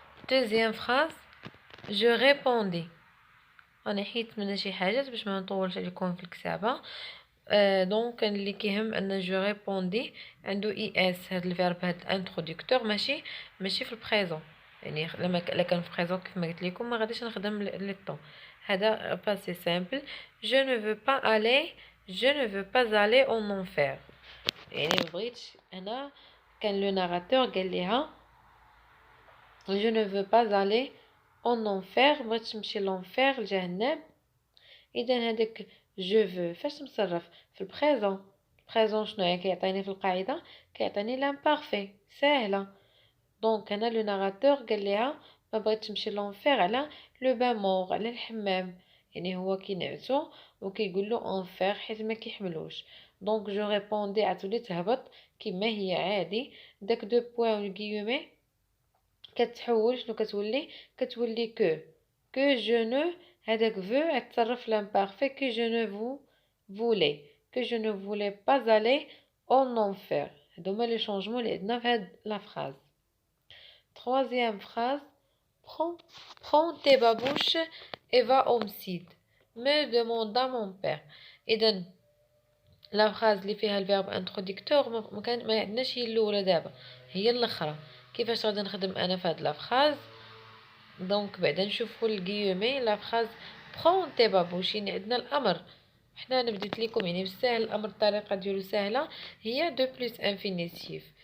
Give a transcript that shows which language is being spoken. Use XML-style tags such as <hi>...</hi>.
<ar>دوزيام فراز: جو ريبوندي. انا حيت من شي حاجات باش ما نطولش عليكم في الكتابه. دونك اللي كيهم ان جو ريبوندي عنده اي اس. هاد الفيرب هاد انتروديكتور ماشي في البريزون. يعني لما كان في البريزون كيف ما قلت لكم ما غاديش نخدم لي طون. هذا باسي سامبل.</ar> <fr>جو ne veux pas aller je ne veux pas aller en enfer.</fr> <ar>يعني ما بغيتش انا. كان لو ناراتور قال ليها</ar> <fr>je ne veux pas aller en enfer،</fr> <ar>بغيتش نمشي لونفير لجهنم. اذا هذاك جو فو فاش مصرف في البريزون. البريزون شنو هي كيعطيني في القاعده؟ كيعطيني لامبارفي ساهله. دونك هنا لو ناراتور قال ليها ما بغيتش نمشي لونفير على لو بان مور، على الحمام. يعني هو كينعسو وكيقول له انفير حيت ما كيحملوش. دونك جو ريبوندي عتولي تهبط كما هي عادي. داك دو بوين والغيومي كتحول شنو كتولي كو جو نو. هذاك فو غتصرف لامبارفي كو جو نو فولي كو جو نو فولي با</ar> <fr>aller en enfer.</fr> <ar>هادو هما لي شونجمون اللي عندنا في هاد لا فراز.</ar> <fr>troisième phrase: prends tes babouches et va au site me demanda mon père.</fr> <ar>اذا لا فراز اللي فيها الفيرب انتروديكتور ما عندناش هي الاولى، دابا هي الاخرى. كيفاش غادي نخدم انا في هاد لا فراز؟ دونك بعدا نشوفوا الغيومي. لا فراز برون تي بابوش يعني عندنا الامر. حنا انا بديت لكم يعني بالسهل الامر الطريقه ديالو سهله، هي دو بلس انفينيتيف.</ar>